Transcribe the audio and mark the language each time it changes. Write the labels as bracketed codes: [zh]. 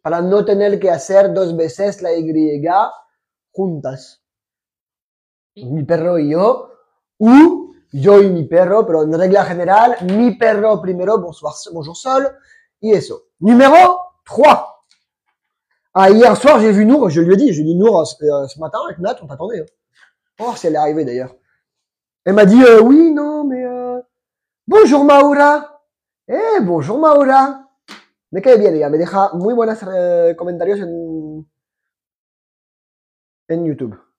[es] Para no tener que hacer 2 veces la Y juntas. Sí. Mi perro y yo. Ou yo y mi perro, pero en regla general, mi perro primero, [fr] bonjour sol, [es] y eso. [fr] Numéro 3. Ah, hier soir, j'ai vu Nour, je lui ai dit Nour, ce matin, avec Nat, on t'attendait. Hein. Oh, si elle est arrivée d'ailleurs. Elle m'a dit, oui, non, mais bonjour Maura. Bonjour Maura. [es] Me cae bien ella, me deja muy buenos comentarios en YouTube.